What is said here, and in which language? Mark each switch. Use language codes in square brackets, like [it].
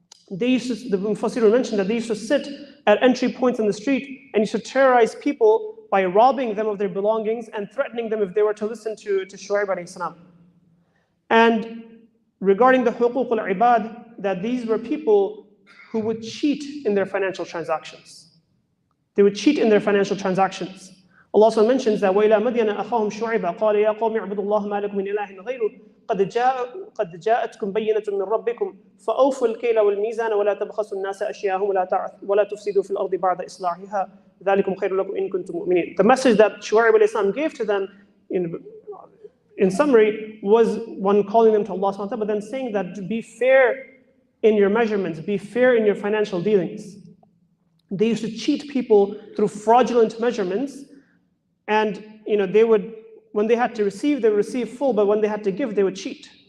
[en] They used to, the Mufassir mentioned that they used to sit at entry points in the street and used to terrorize people by robbing them of their belongings and threatening them if they were to listen to Shu'aib alayhi salam. And regarding the huququl ibad, that these were people who would cheat in their financial transactions. They would cheat in their financial transactions. Allah also mentions that [ar] وَإِلَى مَدْيَنَ أَخَاهُمْ شُعَيْبًا قَالَ يَا قَوْمِ اعْبُدُوا اللَّهَ مَا لَكُم مِّنْ إِلَٰهٍ غَيْرُهُ قَدْ جَاءَتْكُم بَيِّنَةٌ مِّن رَّبِّكُمْ فَأَوْفُوا الْكَيْلَ وَالْمِيزَانَ وَلَا تَبْخَسُوا النَّاسَ أَشْيَاءَهُمْ وَلَا تُفْسِدُوا فِي الْأَرْضِ بَعْدَ إِصْلَاحِهَا ذَلِكُمْ خَيْرٌ لَكُمْ إِن كُنتُم مُؤْمِنِينَ. [en] The message that Shu'aib alayhi salam gave to them, in summary, was one calling them to Allah subhanahu wa ta'ala, but then saying that be fair in your measurements, be fair in your financial dealings. They used to cheat people through fraudulent measurements. And they would, when they had to receive, they would receive full, but when they had to give, they would cheat.